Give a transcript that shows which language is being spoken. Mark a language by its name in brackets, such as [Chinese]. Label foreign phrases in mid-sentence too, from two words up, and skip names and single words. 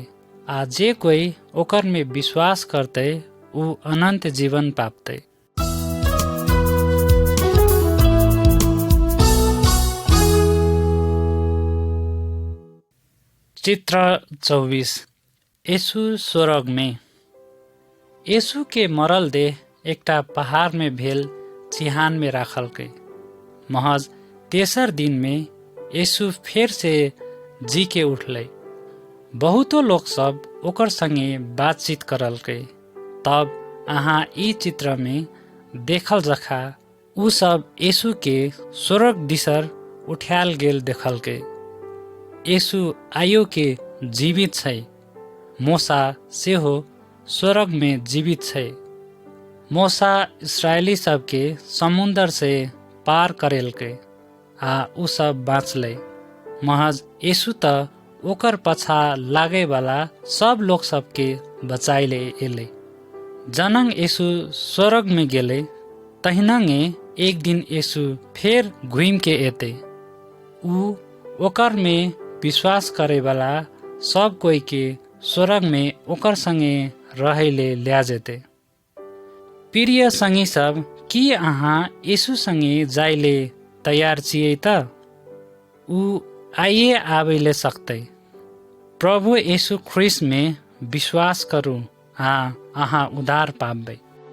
[Maithili] आ जे कोई ओकर में विश्वास करते उ अनंत जीवन पापते। चित्र 24। यीशु स्वर्ग में। यीशु के मरल देह एकटा पहाड़ में भेल चिहान में राखलकै। महज तेसर दिन में यीशु फेर से जी के उठलै। बहुतो लोग सब ओकर संगे बातचीत करलकै। तब अहाँ ई चित्र में देखल जखा उ सब यीशु के स्वर्ग दिसर उठायल गेल देखलकै। यीशु आयो के जीवित छै मूसा सेहो स्वर्ग में जीवित छे। मूसा इसराइली सबके समुन्दर से पार करेलके आ उ सब बाँचले। महज यीशु त ओकर पछा लागे वाला सब लोग सबके बचाइले एले। जनंग यीशु स्वर्ग में गेले तहिनंगे एक दिन यीशु फेर घुम के एते। उ ओकर में विश्वास करे वाला सब कोई के स्वर्ग में ओकर संगे रहेले ल्या जेते। प्रिय संगी सब, कि अहाँ यीशु संगे जाइले तैयार छियै त? उ आइए आबैले सकतै। प्रभु यीशु ख्रिस्ट में विश्वास करू आ अहाँ उद्धार पाबै।